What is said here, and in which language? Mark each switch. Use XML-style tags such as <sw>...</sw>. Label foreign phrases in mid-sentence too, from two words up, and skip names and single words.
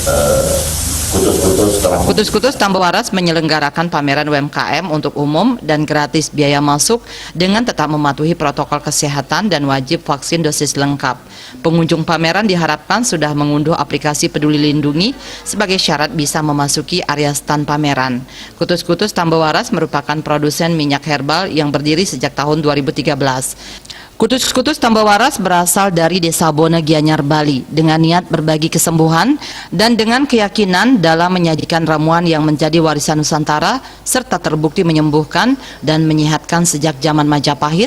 <id>Kutus-Kutus Tambah Waras menyelenggarakan pameran UMKM untuk umum dan gratis biaya masuk dengan tetap mematuhi protokol kesehatan dan wajib vaksin dosis lengkap. Pengunjung pameran diharapkan sudah mengunduh aplikasi Peduli Lindungi sebagai syarat bisa memasuki area stand pameran. Kutus-Kutus Tambah Waras merupakan produsen minyak herbal yang berdiri sejak tahun 2013. Kutus-Kutus Tambah Waras berasal dari Desa Bona, Gianyar, Bali dengan niat berbagi kesembuhan dan dengan keyakinan dalam menyajikan ramuan yang menjadi warisan Nusantara serta terbukti menyembuhkan dan menyehatkan sejak zaman Majapahit.</id>